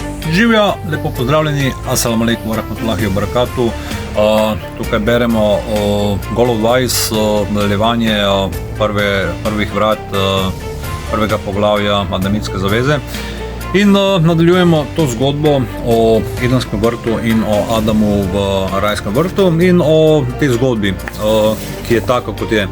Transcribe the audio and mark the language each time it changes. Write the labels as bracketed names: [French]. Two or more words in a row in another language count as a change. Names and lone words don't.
[Slovenian] Živijo, lepo pozdravljeni, [Arabic] السلام عليكم ورحمة الله وبركاته. [Slovenian] Tukaj beremo Golov 20, nadaljevanje prvih vrat prvega poglavja Adamitske zaveze. In nadaljujemo to zgodbo o Edenskem vrtu in o Adamu v rajskem vrtu in o tej zgodbi, ki je taka, kot je.